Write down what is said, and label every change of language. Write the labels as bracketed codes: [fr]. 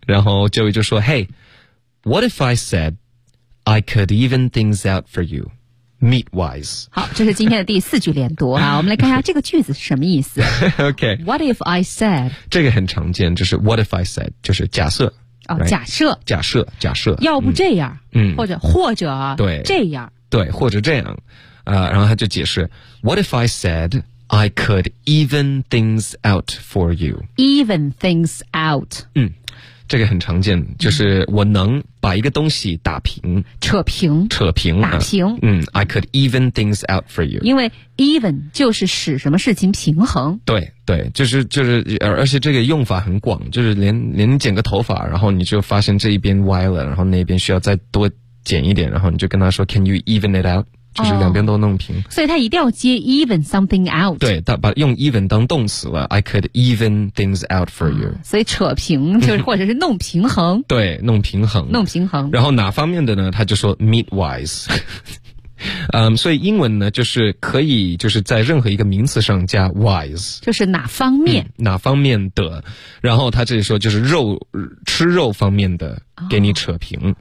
[zh] 然后 [en] Joey 就说 ，Hey， what if I said I could even things out for you？ Meat wise. [zh] 好，这是今天的第四句连读啊。我们来看一下这个句子是什么意思。 [en] Okay. What if I said? [zh] 这个很常见，就是 [en] What if I said? [zh] 就是假设。哦、 [en] oh, right? ， [zh] 假设。假设，假设。要不这样？或者对这样。对，或者这样。然后他就解释 [en] What if I said I could even things out for you? Even things out. [zh] 这个很常见，就是我能把一个东西打平，扯平，扯平，打平。 [en] I could even things out for you. [zh] 因为 even 就是使什么事情平衡。对对，就是，而且这个用法很广，就是连剪个头发，然后你就发现这一边歪了，然后那边需要再多剪一点，然后你就跟他说 ， [en] Can you even it out? [zh] 就是两边都弄平、所以他一定要接 [en] even something out， [zh] 对，把用 even 当动词了， [en] I could even things out for you、 [zh] 所以扯平就是或者是弄平衡对，弄平衡，弄平衡。然后哪方面的呢，他就说 [en] meat wise [zh] 所以英文呢就是可以就是在任何一个名词上加 wise，就是哪方面、哪方面的。然后他这里说就是肉吃肉方面的给你扯平